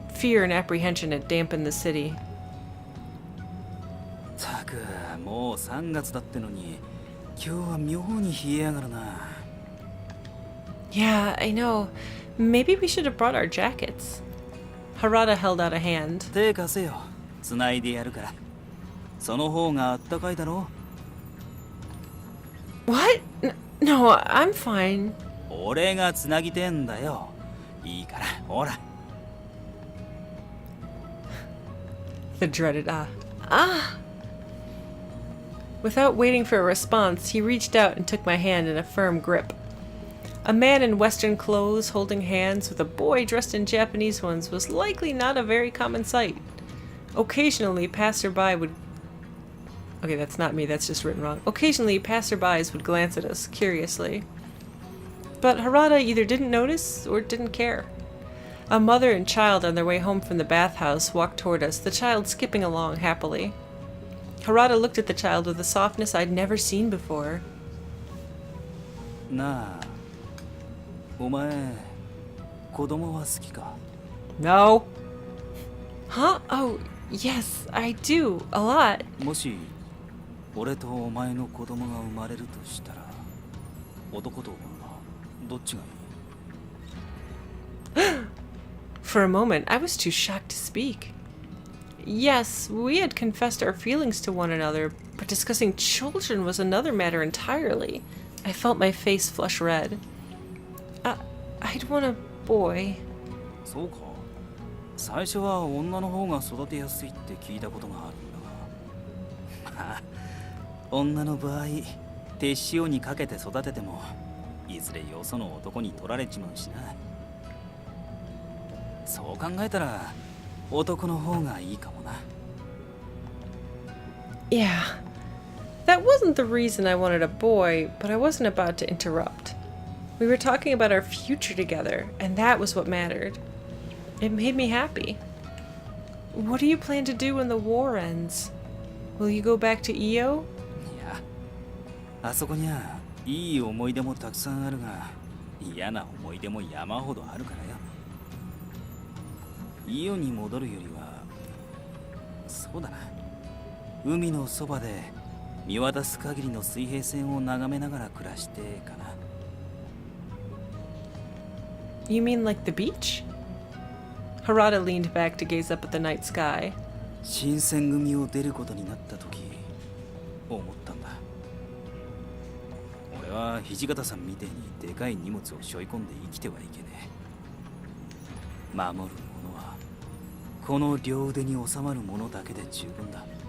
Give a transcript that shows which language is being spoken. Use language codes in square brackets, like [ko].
[en] Fear and apprehension had dampened the city. [ja] たく、もう3月だってのに、今日は妙に冷えやがるな。 [en] Yeah, I know. Maybe we should have brought our jackets. Harada held out a hand. [ja] 手貸せよ。繋いでやるから。その方があったかいだろ。 [en] What? No, I'm fine. [ja] 俺がつなぎてんだよ。いいから、ほら。 [en] The dreaded ah. Ah! Without waiting for a response, he reached out and took my hand in a firm grip. A man in Western clothes holding hands with a boy dressed in Japanese ones was likely not a very common sight. Occasionally, passerby would... Okay, that's not me, that's just written wrong. Occasionally, passerbys would glance at us, curiously. But Harada either didn't notice or didn't care. A mother and child on their way home from the bathhouse walked toward us, the child skipping along happily. Harada looked at the child with a softness I'd never seen before. [ja] なあ、お前、子供は好きか? [en] No. Huh? Oh, yes, I do. A lot. [ja] もし、俺とお前の子供が生まれるとしたら、男と女、どっちがいい? [en] For a moment, I was too shocked to speak. Yes, we had confessed our feelings to one another, but discussing children was another matter entirely. I felt my face flush red. I'd want a boy. [ja] そうか。最初は女の方が育てやすいって聞いたことがあるんだが。まあ、女の場合、手塩にかけて育てても、いずれよその男に取られちまうしな。そう考えたら、男の方がいいかもな。 [en] Yeah. That wasn't the reason I wanted a boy, but I wasn't about to interrupt. We were talking about our future together, and that was what mattered. It made me happy. What do you plan to do when the war ends? Will you go back to Iyo? [ja] いや、あそこにゃいい思い出もたくさんあるが、嫌な思い出も山ほどあるからよ。イオに戻るよりは、そうだな。海のそばで見渡す限りの水平線を眺めながら暮らしてかな。 [en] You mean like the beach? Harada leaned back to gaze up at the night sky. [ja] 新選組を出ることになった時、思ったんだ。俺は土方さんみてえにでかい荷物を背負い込んで生きてはいけねえ。守るものはこの両腕に収まるものだけで十分だ。